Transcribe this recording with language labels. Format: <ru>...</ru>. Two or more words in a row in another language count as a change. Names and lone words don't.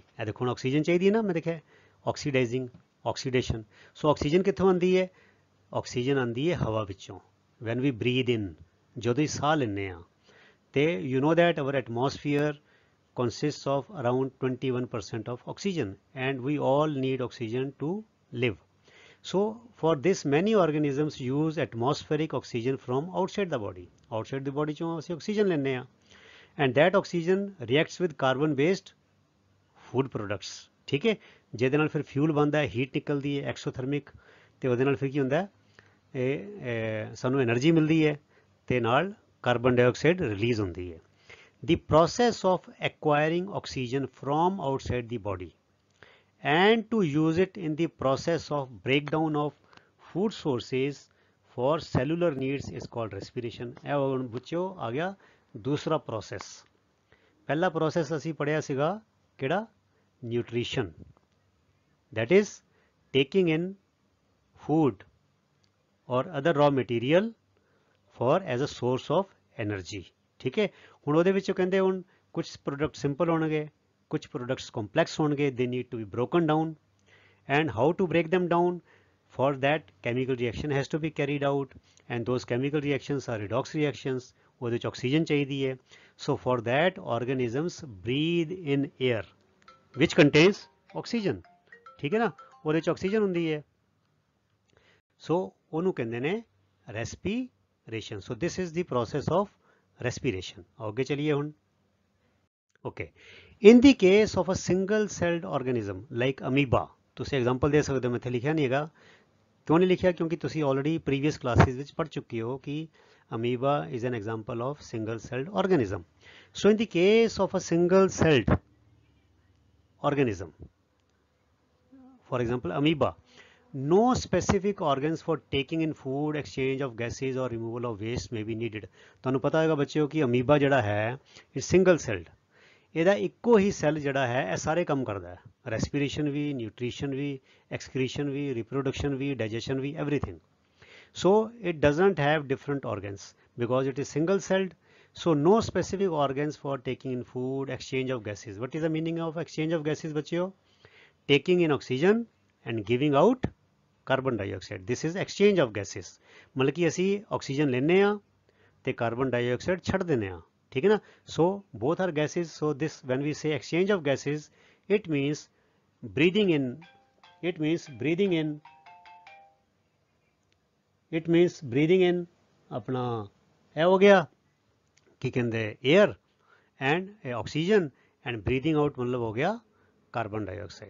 <pa>ਇਹ ਦੇਖੋ ਹੁਣ ਆਕਸੀਜਨ ਚਾਹੀਦੀ ਹੈ ਨਾ, ਮੈਂ ਦੇਖਿਆ ਆਕਸੀਡਾਈਜ਼ਿੰਗ ਆਕਸੀਡੇਸ਼ਨ। ਸੋ ਆਕਸੀਜਨ ਕਿੱਥੋਂ ਆਉਂਦੀ ਹੈ? ਆਕਸੀਜਨ ਆਉਂਦੀ ਹੈ ਹਵਾ ਵਿੱਚੋਂ।</pa> <en>when we breathe in,</en> <pa>ਜਦੋਂ ਹੀ ਸਾਹ ਲੈਂਦੇ ਹਾਂ ਤੇ</pa> <en>you know that our atmosphere consists of around 21% of oxygen and we all need oxygen to live। So for this many organisms use atmospheric oxygen from outside the body। outside the body</en> <pa>ਚੋਂ ਅਸੀਂ ਆਕਸੀਜਨ ਲੈਂਦੇ ਹਾਂ</pa> <en>and that oxygen reacts with carbon based food products।</en> <pa>ਠੀਕ ਹੈ, ਜਿਹਦੇ ਨਾਲ ਫਿਰ ਫਿਊਲ ਬਣਦਾ ਹੈ, ਹੀਟ ਨਿਕਲਦੀ ਹੈ ਐਕਸੋਥਰਮਿਕ, ਤੇ ਉਹਦੇ ਨਾਲ ਫਿਰ ਕੀ ਹੁੰਦਾ ਹੈ, ਸਾਨੂੰ એનર્ਜੀ ਮਿਲਦੀ ਹੈ ਤੇ ਨਾਲ</pa> <en>carbon dioxide release</en> <pa>ਹੁੰਦੀ ਹੈ।</pa> <en>The process of acquiring oxygen from outside the body and to use it in the process of breakdown of food sources for cellular needs is called respiration।</en> <pa>ਇਹ ਹੁਣ ਬੱਚਿਓ ਆ ਗਿਆ ਦੂਸਰਾ ਪ੍ਰੋਸੈਸ। ਪਹਿਲਾ ਪ੍ਰੋਸੈਸ ਅਸੀਂ ਪੜ੍ਹਿਆ ਸੀਗਾ ਕਿਹੜਾ? ਨਿਊਟ੍ਰੀਸ਼ਨ,</pa> <en>that is taking in food or other raw material for as a source of energy।</en> <pa>ਠੀਕ ਹੈ। ਹੁਣ ਉਹਦੇ ਵਿੱਚ ਕਹਿੰਦੇ ਹੁਣ ਕੁਝ</pa> <en>product simple</en> <pa>ਹੋਣਗੇ, ਕੁਝ</pa> <en>products complex</en> <pa>ਹੋਣਗੇ,</pa> <en>they need to be broken down and how to break them down? For that chemical reaction has to be carried out and those chemical reactions are redox reactions।</en> <pa>ਉਹਦੇ ਵਿੱਚ ਆਕਸੀਜਨ ਚਾਹੀਦੀ ਹੈ।</pa> <en>So for that organisms breathe in air which contains oxygen।</en> <pa>ਠੀਕ ਹੈ ਨਾ, ਉਹਦੇ ਵਿੱਚ ਆਕਸੀਜਨ ਹੁੰਦੀ ਹੈ। So ਉਹਨੂੰ ਕਹਿੰਦੇ ਨੇ respiration।</pa> <en>So this is the process of respiration।</en> <pa>ਅੱਗੇ ਚਲੀਏ ਹੁਣ।</pa> <en>Okay, in the case of a single celled organism like amoeba,</en> <pa>ਤੁਸੀਂ ਐਗਜ਼ਾਮਪਲ ਦੇ ਸਕਦੇ ਹੋ, ਮੈਂ ਇੱਥੇ ਲਿਖਿਆ ਨਹੀਂ ਹੈਗਾ। ਕਿਉਂ ਨਹੀਂ ਲਿਖਿਆ? ਕਿਉਂਕਿ ਤੁਸੀਂ</pa> <en>already previous classes</en> <pa>ਵਿੱਚ ਪੜ੍ਹ ਚੁੱਕੇ ਹੋ ਕਿ</pa> <en>amoeba is an example of single celled organism। So in the case of a single celled organism, for example amoeba, no specific organs for taking in food, exchange of gases or removal of waste may be needed।</en> <pa>ਤੁਹਾਨੂੰ ਪਤਾ ਹੋਏਗਾ ਬੱਚਿਓ ਕਿ ਅਮੀਬਾ ਜਿਹੜਾ ਹੈ ਇਹ</pa> <en>single celled,</en> <pa>ਇਹਦਾ ਇੱਕੋ ਹੀ ਸੈੱਲ ਜਿਹੜਾ ਹੈ ਇਹ ਸਾਰੇ ਕੰਮ ਕਰਦਾ ਹੈ, ਰੈਸਪੀਰੇਸ਼ਨ ਵੀ, ਨਿਊਟ੍ਰੀਸ਼ਨ ਵੀ, ਐਕਸਕ੍ਰੀਸ਼ਨ ਵੀ, ਰਿਪਰੋਡਕਸ਼ਨ ਵੀ, ਡਾਈਜੈਸ਼ਨ ਵੀ,</pa> <en>everything। So it doesn't have different organs because it is single celled। So no specific organs for taking in food, exchange of gases। What is the meaning of exchange of gases ਬੱਚਿਓ? Taking in oxygen and giving out carbon dioxide, this is exchange of gases।</en> <pa>ਮਤਲਬ ਕਿ ਅਸੀਂ ਆਕਸੀਜਨ ਲੈਂਦੇ ਹਾਂ ਤੇ</pa> <en>carbon dioxide</en> <pa>ਛੱਡ ਦਿੰਦੇ ਹਾਂ। ਠੀਕ ਹੈ ਨਾ।</pa> <en>So both are gases। So this when we say exchange of gases, it means breathing in, it means breathing in, it means breathing in</en> <pa>ਆਪਣਾ ਇਹ ਹੋ ਗਿਆ ਕੀ ਕਹਿੰਦੇ</pa> <en>air and oxygen and breathing out</en> <pa>ਮਤਲਬ ਹੋ ਗਿਆ</pa> <en>carbon dioxide.</en>